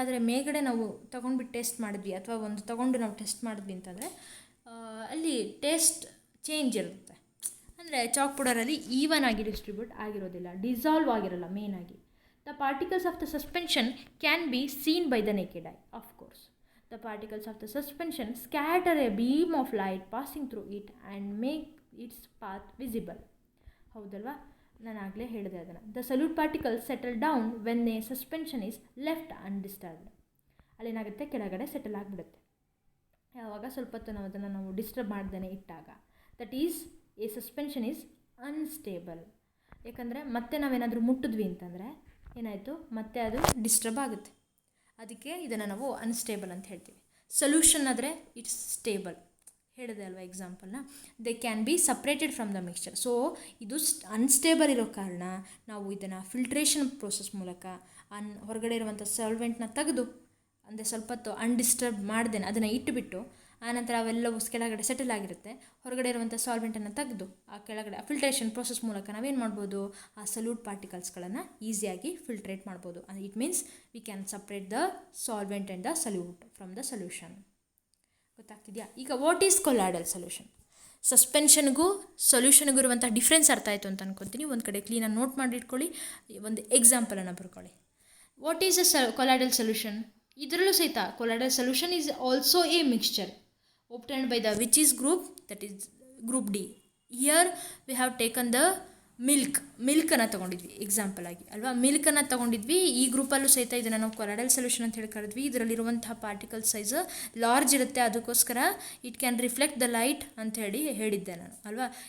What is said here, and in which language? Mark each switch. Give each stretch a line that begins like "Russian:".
Kannada: ಆದರೆ ಮೇಲ್ಗಡೆ ನಾವು ತೊಗೊಂಡ್ಬಿಟ್ಟು ಟೆಸ್ಟ್ ಮಾಡಿದ್ವಿ ಅಥವಾ ಒಂದು ತೊಗೊಂಡು ನಾವು ಟೆಸ್ಟ್ ಮಾಡಿದ್ವಿ ಅಂತಂದರೆ ಅಲ್ಲಿ ಟೇಸ್ಟ್ ಚೇಂಜ್ ಇರುತ್ತೆ. ಅಂದರೆ ಚಾಕ್ ಪೌಡರಲ್ಲಿ ಈವನ್ ಆಗಿ ಡಿಸ್ಟ್ರಿಬ್ಯೂಟ್ ಆಗಿರೋದಿಲ್ಲ, ಡಿಸಾಲ್ವ್ ಆಗಿರೋಲ್ಲ ಮೇಯ್ನಾಗಿ.
English: The particles of the suspension can be seen by the naked eye of course. The particles of the suspension scatter a beam of light passing through it and make its path visible.
Kannada: ಹೌದಲ್ವಾ, ನಾನು ಆಗಲೇ ಹೇಳಿದೆ ಅದನ್ನು.
English: The solute particles settle down when a suspension is left undisturbed.
Kannada: ಅಲ್ಲೇನಾಗುತ್ತೆ, ಕೆಳಗಡೆ settle ಆಗಿಬಿಡುತ್ತೆ ಯಾವಾಗ ಸ್ವಲ್ಪ ಹೊತ್ತು ನಾವು ಅದನ್ನು ಡಿಸ್ಟರ್ಬ್ ಮಾಡ್ದೇ ಇಟ್ಟಾಗ.
English: That is a suspension is unstable.
Kannada: ಯಾಕಂದರೆ ಮತ್ತೆ ನಾವೇನಾದರೂ ಮುಟ್ಟಿದ್ವಿ ಅಂತಂದರೆ ಏನಾಯಿತು, ಮತ್ತೆ ಅದು ಡಿಸ್ಟರ್ಬ್ ಆಗುತ್ತೆ. ಅದಕ್ಕೆ ಇದನ್ನು ನಾವು ಅನ್ಸ್ಟೇಬಲ್ ಅಂತ ಹೇಳ್ತೀವಿ. ಸೊಲ್ಯೂಷನ್ ಆದರೆ
English: it's stable,
Kannada: ಹೇಳಿದೆ ಅಲ್ವಾ ಎಕ್ಸಾಂಪಲ್ನ.
English: They can be separated from the mixture.
Kannada: So ಇದು ಅನ್ಸ್ಟೇಬಲ್ ಇರೋ ಕಾರಣ ನಾವು ಇದನ್ನು ಫಿಲ್ಟ್ರೇಷನ್ ಪ್ರೋಸೆಸ್ ಮೂಲಕ ಹೊರಗಡೆ ಇರುವಂಥ ಸಾಲ್ವೆಂಟ್ನ ತೆಗೆದು, ಅಂದರೆ ಸ್ವಲ್ಪ ಹೊತ್ತು ಅನ್ಡಿಸ್ಟರ್ಬ್ ಮಾಡ್ದೇನೆ ಅದನ್ನು ಇಟ್ಟುಬಿಟ್ಟು, ಆನಂತರ ಅವೆಲ್ಲವೂ ಕೆಳಗಡೆ ಸೆಟಲ್ ಆಗಿರುತ್ತೆ, ಹೊರಗಡೆ ಇರುವಂಥ ಸಾಲ್ವೆಂಟನ್ನು ತೆಗೆದು ಆ ಕೆಳಗಡೆ ಫಿಲ್ಟ್ರೇಷನ್ ಪ್ರೋಸೆಸ್ ಮೂಲಕ ನಾವೇನು ಮಾಡ್ಬೋದು, ಆ ಸಲ್ಯೂಟ್ ಪಾರ್ಟಿಕಲ್ಸ್ಗಳನ್ನು ಈಸಿಯಾಗಿ ಫಿಲ್ಟ್ರೇಟ್ ಮಾಡ್ಬೋದು.
English: It means we can separate the solvent and the solute from the solution.
Kannada: ಗೊತ್ತಾಗ್ತಿದೆಯಾ? ಈಗ
English: What is colloidal solution?
Kannada: ಸಸ್ಪೆನ್ಷನ್ಗೂ ಸೊಲ್ಯೂಷನ್ಗೂ ಇರುವಂಥ ಡಿಫ್ರೆನ್ಸ್ ಅರ್ಥ ಆಯಿತು ಅಂತ ಅನ್ಕೊತೀನಿ. ಒಂದು ಕಡೆ ಕ್ಲೀನಾಗಿ ನೋಟ್ ಮಾಡಿಟ್ಕೊಳ್ಳಿ, ಒಂದು ಎಕ್ಸಾಂಪಲನ್ನು ಬರ್ಕೊಳ್ಳಿ.
English: What is a colloidal solution?
Kannada: ಇದರಲ್ಲೂ ಸಹಿತ
English: Colloidal solution is also a mixture obtained by the which is group, that is group D. Here we have taken the
Kannada: ಮಿಲ್ಕನ್ನು ತೊಗೊಂಡಿದ್ವಿ example ಆಗಿ ಅಲ್ವಾ. ಮಿಲ್ಕನ್ನು ತೊಗೊಂಡಿದ್ವಿ. ಈ ಗ್ರೂಪಲ್ಲೂ ಸಹಿತ ಇದನ್ನು ನಾವು ಕೊಲಾಯ್ಡಲ್ ಸೊಲ್ಯೂಷನ್ ಅಂತ ಹೇಳಿ ಕರೆದ್ವಿ. ಇದರಲ್ಲಿರುವಂತಹ ಪಾರ್ಟಿಕಲ್ ಸೈಜ್ ಲಾರ್ಜ್ ಇರುತ್ತೆ, ಅದಕ್ಕೋಸ್ಕರ
English: it can reflect the light
Kannada: ಅಂತ ಹೇಳಿದ್ದೆ ನಾನು ಅಲ್ವಾ.